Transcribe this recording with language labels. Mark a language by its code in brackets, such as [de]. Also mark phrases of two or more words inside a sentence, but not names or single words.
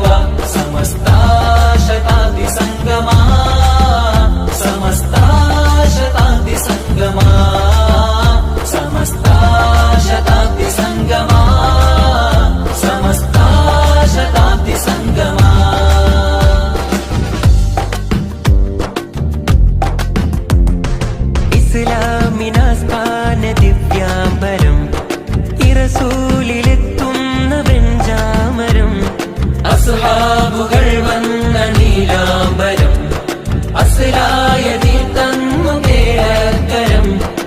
[kn] ಸಮಸ್ತ ಶತಾಬ್ದಿ ಸಂಗಮ, ಸಮಸ್ತ ಶತಾಬ್ದಿ ಸಂಗಮ, ಸಮಸ್ತ ಶತಾಬ್ದಿ ಸಂಗಮ, ಸಮಸ್ತ ಶತಾಬ್ದಿ ಸಂಗಮ. [ml] ഇസ്ലാമിനാസ്ഥാന ദിവ്യാംബരം, ഇറസൂലിലെത്തുന്ന വെഞ്ചാമരം. അസ്ഹാബുകൾ വന്ന നീലാംബരം, അസ്ലായതിൽ തന്നു കേളക്കരം.